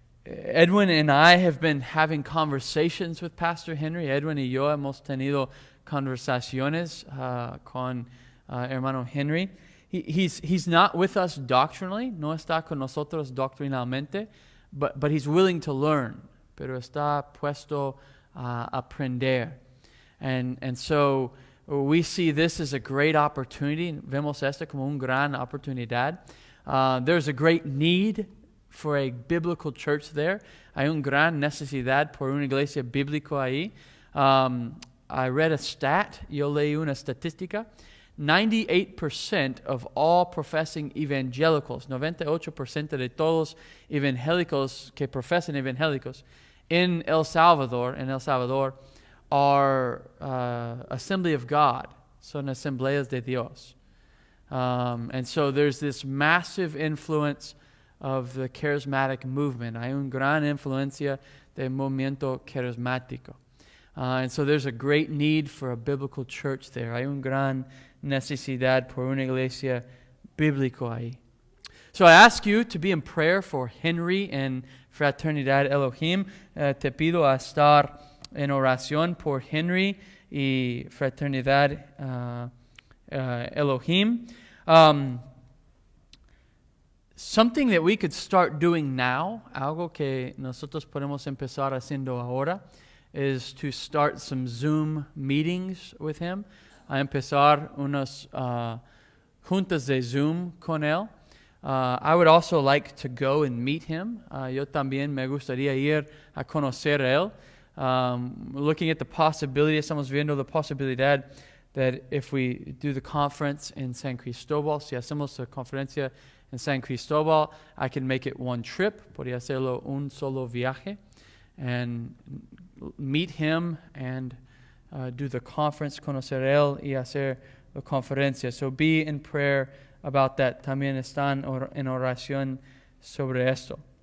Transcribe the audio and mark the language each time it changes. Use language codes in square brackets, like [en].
[en] Edwin and I have been having conversations with Pastor Henry. [es] Edwin y yo hemos tenido conversaciones con hermano Henry. [en] He's not with us doctrinally, [es] no está con nosotros doctrinalmente, [en] but he's willing to learn, [es] pero está puesto a aprender. [en] And so we see this as a great opportunity. [es] Vemos esto como una gran oportunidad. [en] There's a great need for a biblical church there. [es] Hay una gran necesidad por una iglesia bíblica ahí. [en] I read a stat, [es] yo leí una estadística. [en] 98% of all professing evangelicals, [es] 98% de todos evangélicos que profesan evangélicos [en] in El Salvador, are Assembly of God, [es] son asambleas de Dios. [en] And so there's this massive influence of the charismatic movement. [es] Hay una gran influencia del movimiento carismático. [en] And so there's a great need for a biblical church there. [es] Hay una gran necesidad por una iglesia bíblica ahí. [en] So I ask you to be in prayer for Henry and Fraternidad Elohim. [es] Te pido a estar en oración por Henry y Fraternidad Elohim. [en] Something that we could start doing now, [es] algo que nosotros podemos empezar haciendo ahora, [en] is to start some Zoom meetings with him. [es] A empezar unas juntas de Zoom con él. [en] I would also like to go and meet him. [es] Yo también me gustaría ir a conocer a él. [en] Looking at the possibility, [es] estamos viendo la posibilidad [en] that if we do the conference in San Cristóbal, [es] si hacemos la conferencia en San Cristóbal, [en] I can make it one trip, [es] podría hacerlo un solo viaje, [en] and meet him and do the conference, [es] conocer él y hacer la conferencia. [en] So be in prayer about that. [es] También están en oración sobre esto.